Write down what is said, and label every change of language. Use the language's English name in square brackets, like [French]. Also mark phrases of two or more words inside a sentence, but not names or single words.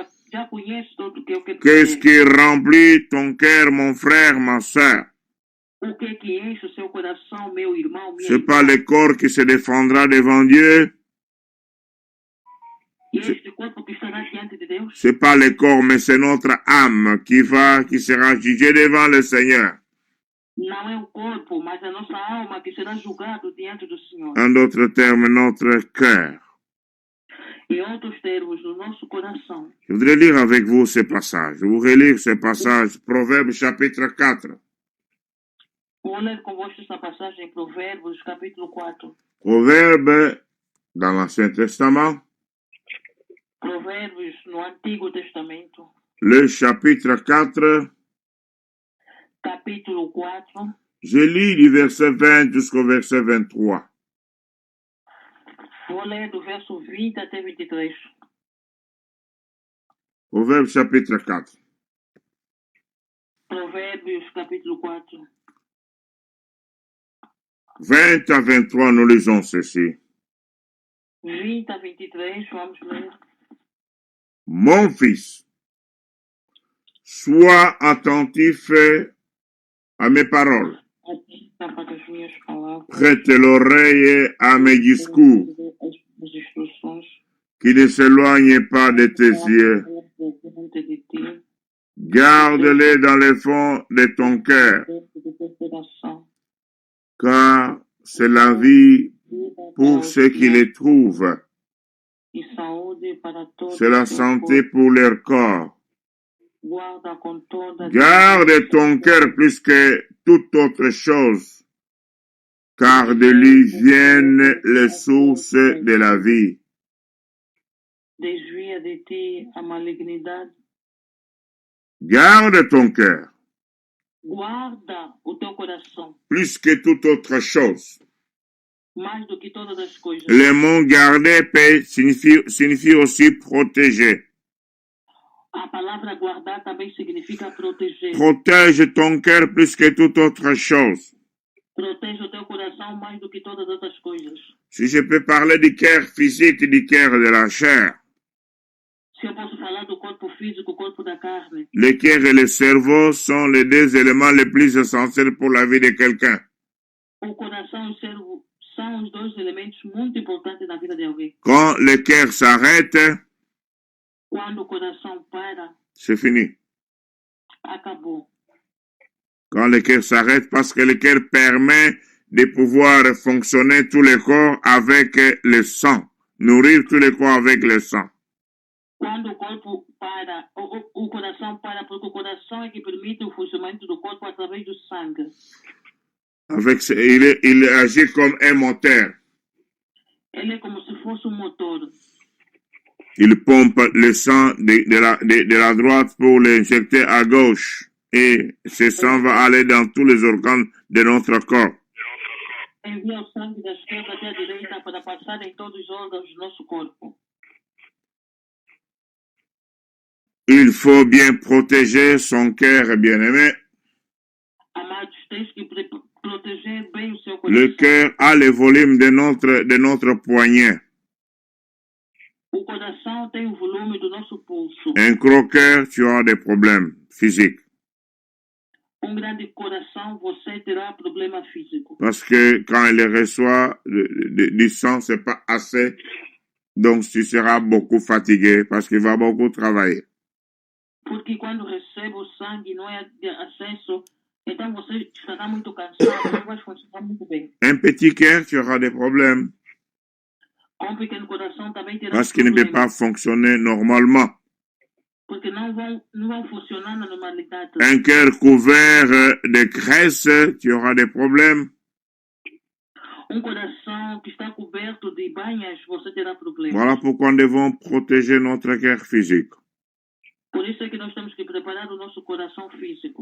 [Portuguese] Já conheço tudo que eu quero [French] Qu'est-ce [Portuguese] dizer. [French] qui remplit ton cœur, mon frère, ma soeur? [Portuguese] O que enche o seu coração, meu irmão, minha [French] C'est pas [Portuguese] irmã? [French] le corps qui se défendra devant Dieu. [Portuguese] E este corpo que estará diante de Deus? [French] C'est pas le corps, mais c'est notre âme qui sera jugée devant le Seigneur. [Portuguese] Não é o corpo, mas a nossa alma que será julgado diante do Senhor. [French] En d'autres termes, notre cœur. [Portuguese] Em outros termos, no nosso coração. [French] Je voudrais lire avec vous ces passages. Je voudrais lire ces passages. Proverbes chapitre 4. [Portuguese] Vou ler convosco esta passagem em Provérbios, capítulo 4. [French] Proverbes dans l'Ancien Testament. [Portuguese] Provérbios no Antigo Testamento. [French] Le chapitre 4. [Portuguese] Capítulo 4. [French] Je lis du verset 20 jusqu'au verset 23. [Portuguese] Vou ler do verso 20 até 23. [French] Proverbes chapitre 4. [Portuguese] Provérbios, capítulo 4. [French] 20 à 23, nous lisons ceci. [Portuguese] 20 a 23, vamos ler. [French] Mon fils, sois attentif à mes paroles. [Portuguese] Atenta para as minhas palavras. [French] Prête l'oreille à mes discours, [Portuguese] As instruções. [French] qui ne s'éloignent pas de tes yeux. [Portuguese] Diante de ti. [French] Garde-les dans le fond de ton cœur, [Portuguese] Dentro do teu coração. [French] car c'est la vie [Portuguese] Vida [French] pour [Portuguese] para [French] ceux [Portuguese] os [French] qui les trouvent. [Portuguese] e saúde para todos. [French] C'est la [Portuguese] os teus [French] santé [Portuguese] corpos. [French] pour leur corps. [Portuguese] Guarda com toda [French] Garde ton cœur plus que toute autre chose, car de lui viennent les sources de la vie. [Portuguese] Desvia de ti a malignidade. [French] Garde ton cœur [Portuguese] Guarda o teu coração, [French] plus que toute autre chose. [Portuguese] mais do que todas as coisas. [French] Le mot garder signifie aussi protéger. [Portuguese] A palavra guardar também significa proteger. [French] Protège ton cœur plus que toute autre chose. [Portuguese] Protege o teu coração mais do que todas as outras coisas. [French] Si je peux parler du cœur physique et du cœur de la chair, [Portuguese] Se eu posso falar do corpo físico, corpo da carne, [French] le cœur et le cerveau sont les deux éléments les plus essentiels pour la vie de quelqu'un. [Portuguese] o coração e o cérebro são os dois elementos muito importantes na vida de alguém. [French] Quand le cœur s'arrête, [Portuguese] Quando o coração para, [French] c'est fini. [Portuguese] acabou. [French] Quand le cœur s'arrête, parce que le cœur permet de pouvoir fonctionner tout le corps avec le sang, nourrir tout le corps avec le sang. [Portuguese] Quando o corpo para, o coração para, porque o coração é que permite o funcionamento do corpo através do sangue. [French] Il agit comme un moteur. [Portuguese] Ele é como se fosse motor. [French] Il pompe le sang de la droite pour l'injecter à gauche. Et ce sang va aller dans tous les organes de notre corps. [Portuguese] Envia o sangue da esquerda até a direita para passar em todos os órgãos do nosso corpo. [French] Il faut bien protéger son cœur bien-aimé. [Portuguese] Amados, tens que proteger bem o seu [French] Le [Portuguese] coração. [French] cœur a le volume de notre poignet. [Portuguese] O coração tem o volume do nosso pulso. [French] Un gros cœur, tu auras des problèmes physiques. [Portuguese] Grande coração, você terá problema físico. [French] Parce que quand il reçoit du sang, c'est pas assez. Donc tu seras beaucoup fatigué parce qu'il va beaucoup travailler. [Portuguese] Porque quando recebe o sangue não é de acesso, então você estará muito cansado, não vai funcionar muito bem. [French] Un petit cœur, tu auras des problèmes. [Portuguese] Um pequeno coração também terá [French] Parce qu'il ne peut pas fonctionner normalement. [Portuguese] Porque não vão funcionar na normalidade. [French] Un cœur couvert de graisse, tu auras des problèmes. [Portuguese] Coração que está coberto de banhas, você terá problemas. [French] Voilà pourquoi nous devons protéger notre cœur physique. [Portuguese] Por isso é que nós temos que preparar o nosso coração físico.